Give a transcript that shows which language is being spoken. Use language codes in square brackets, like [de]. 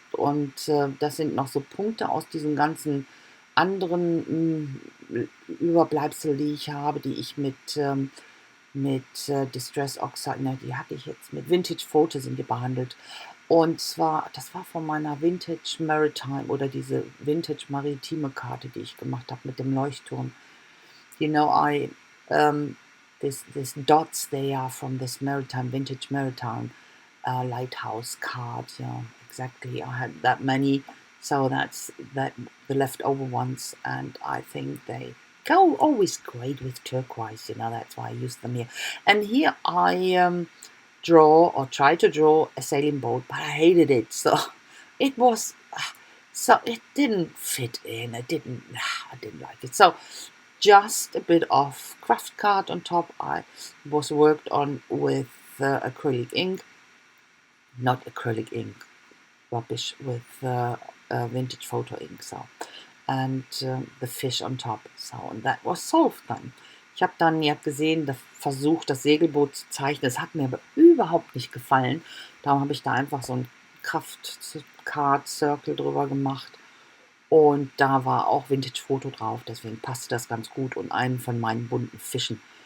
[de] Und das sind noch so Punkte aus diesen ganzen anderen Überbleibsel, die ich habe, die ich mit Distress Oxide, ne, die hatte ich jetzt mit Vintage Photo sind die behandelt. Und zwar, das war von meiner Vintage Maritime oder diese Vintage Maritime Karte, die ich gemacht habe mit dem Leuchtturm. [en] I this dots, they are from this maritime vintage maritime lighthouse card. Yeah, exactly. I had that many, so that's the leftover ones, and I think they go always great with turquoise. That's why I use them here. And here I draw or try to draw a sailing boat, but I hated it. So it was. So it didn't fit in. I didn't like it. So just a bit of craft card on top. I was worked on with acrylic ink, not acrylic ink, rubbish, with vintage photo ink. So, and the fish on top. So, and that was solved dann. [de] Ich habe dann, ihr habt gesehen, versucht, das Segelboot zu zeichnen. Es hat mir aber überhaupt nicht gefallen. Darum habe ich da einfach so ein Kraft-Card-Circle drüber gemacht. Und da war auch Vintage-Foto drauf, deswegen passte das ganz gut und einen von meinen bunten Fischen.